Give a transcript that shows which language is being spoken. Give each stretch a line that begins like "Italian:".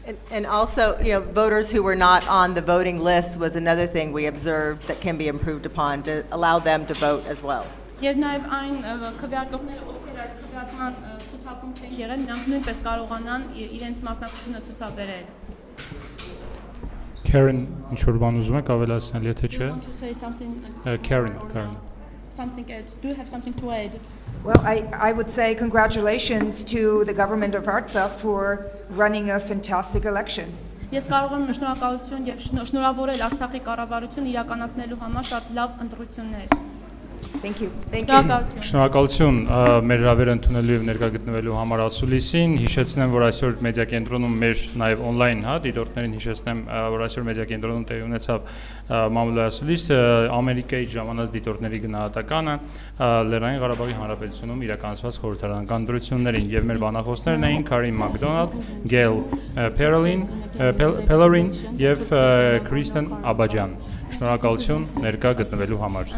English: And also, voters who were not on the voting list was another thing we observed that can be improved upon to allow them to vote as well.
Armenian: Եվ նաև այն քվեարկողները, ովքեր այս քվեարկման ցուցակում չեն եղել, նրանք նույնպես կարողանան իրենց մասնակցությունը ցուցաբերել։ Քերին, ինչ որ բան ուզում եք ավելացնել, եթե չէ։
English: Want to say something?
Armenian: Քերին,
English: Something else. Do you have something to add? Well, I would say congratulations to the government of Artsakh for running a fantastic election.
Armenian: Ես կարող եմ շնորհակալություն եւ շնորհավորել Արցախի կառավարություն իրականացնելու համար շատ լավ ընտրություններ։
English: Thank you.
Armenian: Շնորհակալություն մեր հրավերը ընդունելու եւ ներկա գտնվելու համար ասուլիսին։ Հիշեցնեմ, որ այսօր մեդիա կենտրոնում մեր նաեւ on-line, դիտորդներին հիշեցնեմ, որ այսօր մեդիա կենտրոնում տեղի ունեցավ մամլո ասուլիսը, Ամերիկայի ժամանած դիտորդների գնահատականը Լեռնային Ղարաբաղի Հանրապետությունում իրականացված խորհրդարանական ընտրություններին եւ մեր բանախոսներն էին Քերին ՄաքԴոնալդ, ԳեյլԼ, Պելերին եւ Քրիսթեն Աբաջյան։ Շնորհակալություն ներկա գտնվելու համար։